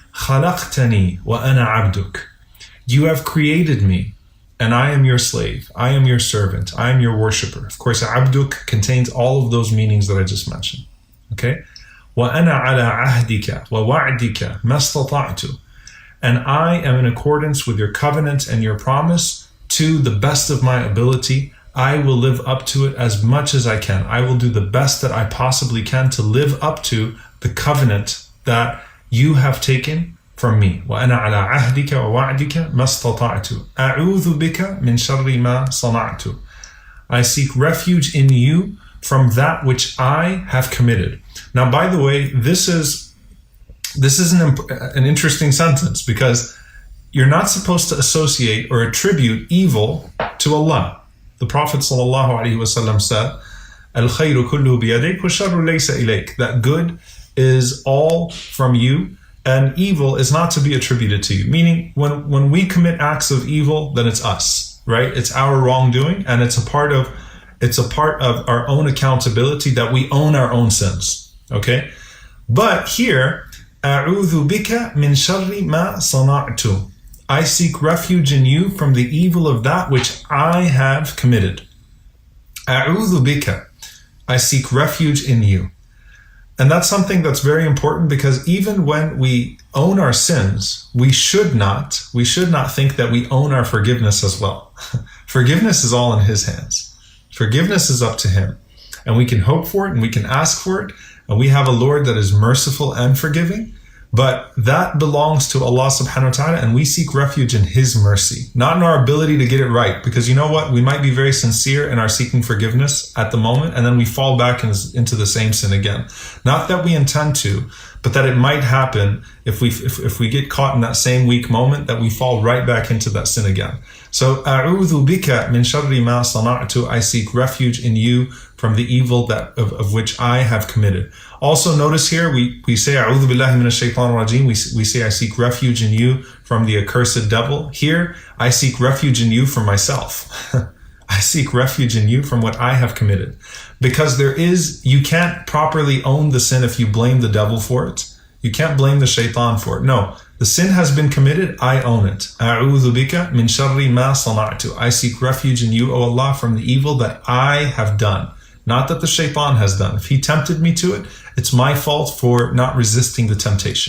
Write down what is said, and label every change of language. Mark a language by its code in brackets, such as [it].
[ar] Khalaqtani, وأنا عبدك. [en] You have created me, and I am your slave. I am your servant. I am your worshipper. Of course, abduka contains all of those meanings that I just mentioned. Okay? [ar] وأنا على عهدك ووعدك mastata'tu. [en] And I am in accordance with your covenant and your promise to the best of my ability. I will live up to it as much as I can. I will do the best that I possibly can to live up to the covenant that you have taken from me. [ar] وأنا على عهدك ووعدك mastata'tu. أعوذ بك من sharri ما صنعت. [en] I seek refuge in you from that which I have committed. Now, by the way, this is an interesting sentence, because you're not supposed to associate or attribute evil to Allah. The Prophet ﷺ said, [ar] "Al-khayru kulluhu biyadayk wa sharru laysa ilayk." [en] That good is all from you, and evil is not to be attributed to you. Meaning, when we commit acts of evil, then it's us, right? It's our wrongdoing, and it's a part of our own accountability that we own our own sins. Okay, but here, [ar] أعوذ بك من sharri ما صنعت. [en] I seek refuge in you from the evil of that which I have committed. [ar] أعوذ بك. [en] I seek refuge in you. And that's something that's very important, because even when we own our sins, we should not think that we own our forgiveness as well. Forgiveness is all in His hands. Forgiveness is up to Him. And we can hope for it and we can ask for it. And we have a Lord that is merciful and forgiving. But that belongs to Allah subhanahu wa ta'ala, and we seek refuge in His mercy, not in our ability to get it right. Because you know what? We might be very sincere in our seeking forgiveness at the moment, and then we fall back into the same sin again. Not that we intend to, but that it might happen if we get caught in that same weak moment, that we fall right back into that sin again. [ar] So, أعوذ بك من sharri ما صنعت. [en] I seek refuge in you from the evil of which I have committed. Also notice here, we say [ar] أعوذ بالله من الشيطان الرجيم. [en] We say I seek refuge in you from the accursed devil. Here, I seek refuge in you from myself. I seek refuge in you from what I have committed. Because you can't properly own the sin if you blame the devil for it. You can't blame the shaitan for it. No, the sin has been committed, I own it. [ar] أعوذ بك من sharri ما صنعت. [en] I seek refuge in you, O Allah, from the evil that I have done. Not that the shaitan has done. If he tempted me to it, it's my fault for not resisting the temptation.